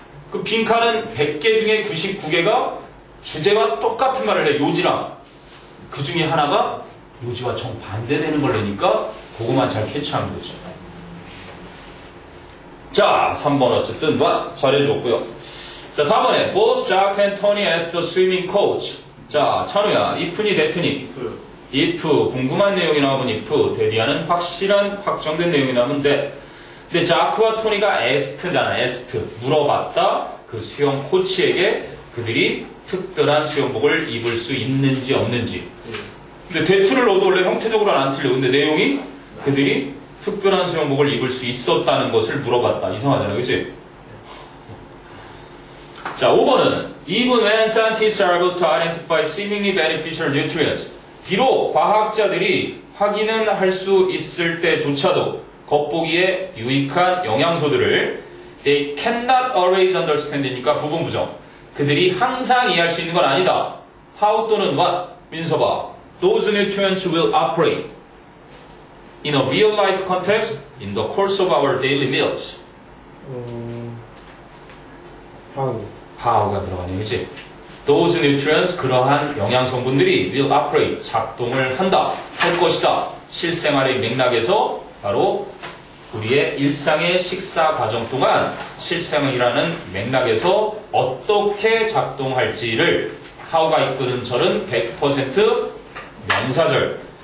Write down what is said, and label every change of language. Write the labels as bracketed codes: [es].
[ko] 그 빈칸은 100개 중에 99개가 주제와 똑같은 말을 해. 요지랑. 그 중에 하나가 요지와 정반대되는 걸 내니까 그거만 잘 캐치하면 되죠. 자, 3번 어쨌든 잘해줬고요. [en] 자, 4번에 Both Jack and Tony asked the swimming coach. [ko] 자, 찬우야, if니 that니? if 궁금한 내용이 나오면 if, 대비하는 확실한 확정된 내용이 나오면 that. 근데 자크와 토니가 asked잖아. asked 물어봤다. 그 수영 코치에게 그들이 특별한 수영복을 입을 수 있는지 없는지. 근데 that를 넣어도 원래 형태적으로는 안 틀려. 근데 내용이 그들이 특별한 수영복을 입을 수 있었다는 것을 물어봤다. 이상하잖아, 그치? [en] 자, 5번은 Even when scientists are able to identify seemingly beneficial nutrients. [ko] 비록 과학자들이 확인은 할 수 있을 때조차도 겉보기에 유익한 영양소들을 they cannot always understand 이니까 부분 부정. 그들이 항상 이해할 수 있는 건 아니다. How 또는 what? 민서봐. [en] Those nutrients will operate in a real life context in the course of our daily meals. [ko] how가 들어가네, 그치? Those nutrients, 그러한 영양성분들이 will operate, 작동을 한다, 할 것이다. 실생활의 맥락에서 바로 우리의 일상의 식사 과정 동안 실생이라는 맥락에서 어떻게 작동할지를 how가 이끄는 절은 100% 명사절.